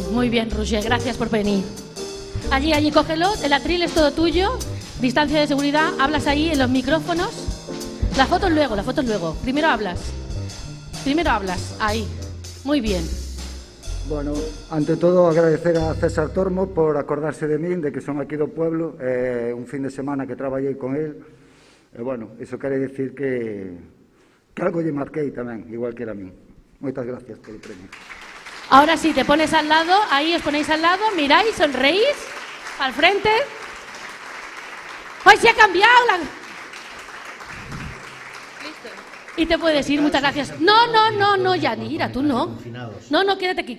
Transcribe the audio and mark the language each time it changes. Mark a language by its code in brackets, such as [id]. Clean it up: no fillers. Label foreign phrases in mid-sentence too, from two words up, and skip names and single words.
[es] Muy bien, Roger, gracias por venir. Allí, cógelo, el atril es todo tuyo. Distancia de seguridad, hablas ahí en los micrófonos. Las fotos luego. Primero hablas, ahí. Muy bien. [gl] Bueno, ante todo agradecer a César Tormo por acordarse de min, de que son aquí do pueblo, un fin de semana que traballei con él. Bueno, iso quere dicir que algo lle marquei tamén, igual que era a min. Moitas gracias [es] por el premio. Ahora sí, te pones al lado, ahí os ponéis al lado, miráis, sonreís, al frente. ¡Ay, se ha cambiado! Listo. Y te puedes ir, muchas gracias. No, Yanira, tú no. No, quédate aquí.